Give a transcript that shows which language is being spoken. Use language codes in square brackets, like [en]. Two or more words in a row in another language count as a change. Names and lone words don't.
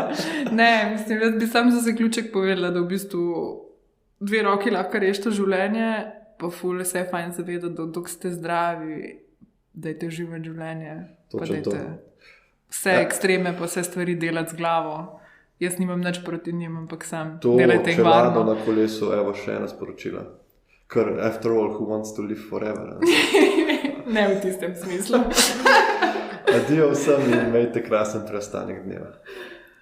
[sl] Ne, mislim, jaz bi sam za zaključek povedala, da v bistvu 2 roki lahko rešite življenje, pa ful se je fajn zavedati, da dok ste zdravi, dajte živeti življenje. Točno to. Vse ekstreme, pa vse stvari delati z glavo. Jaz nimam nič proti njim, ampak sam delajte jih varno. To čelado na kolesu, evo še ena sporočila. [en] Ker after all, who wants to live forever? [sl] Ne v tistem smislu. Adijo vsem in imejte krasen preostanek dneva.